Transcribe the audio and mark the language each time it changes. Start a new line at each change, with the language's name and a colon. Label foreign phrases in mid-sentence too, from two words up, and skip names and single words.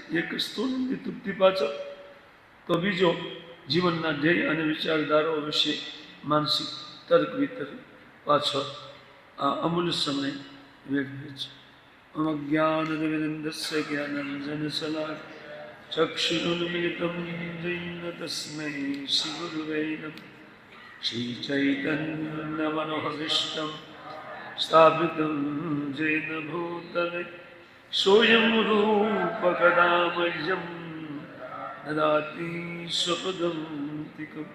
Gujarati: એક સ્થૂળની તૃપ્તિ પાછળ, તો બીજો જીવનના ધ્યેય અને વિચારધારાઓ વિશે માનસિક તર્ક વિતર્ક પાછળ આ અમૂલ્ય સમય વેડવે છે.
Sanskrit: અજ્ઞાનતિમિરન્ધસ્ય જ્ઞાનાંજનશલાકયા ચક્ષુરુન્મિલિतं येन तस्मै श्रीगुरुवे नमः. श्रीचैतन्यमनोभीष्टं स्थापितं येन भूतले सोऽयं रूपकदा मह्यं ददाति स्वपदान्तिकम्.